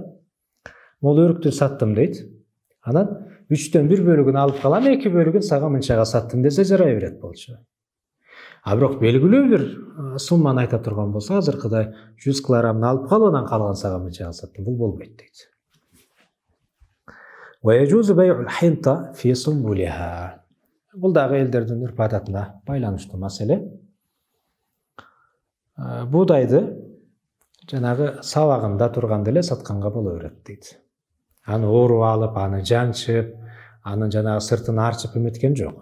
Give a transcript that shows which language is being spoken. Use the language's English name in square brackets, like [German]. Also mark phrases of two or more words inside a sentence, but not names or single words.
[Kyrgyz] Могул өрүктү саттым дейт. Анан 3-төн 1 бөлүгүн алып калам, 2 бөлүгүн сага мынчага саттым десе жарай берет болчу. А бирок белгилүү бир сумманы айта турган болсо, азыркыдай 100 килограммны алып калып анан калган сага мынчага саттым, бул болбойт дейт. [Arabic] ويجوز بيع الحنطة في سنبلها. [Kyrgyz] Бул дагы элдердин үрп адатына байланыштуу маселе. Будайды жанагы сабагында турганда эле сатканга боло берет дейт. Аны ооруп алып, аны жанчып, анын жанагы сыртын арчып эметкен жок.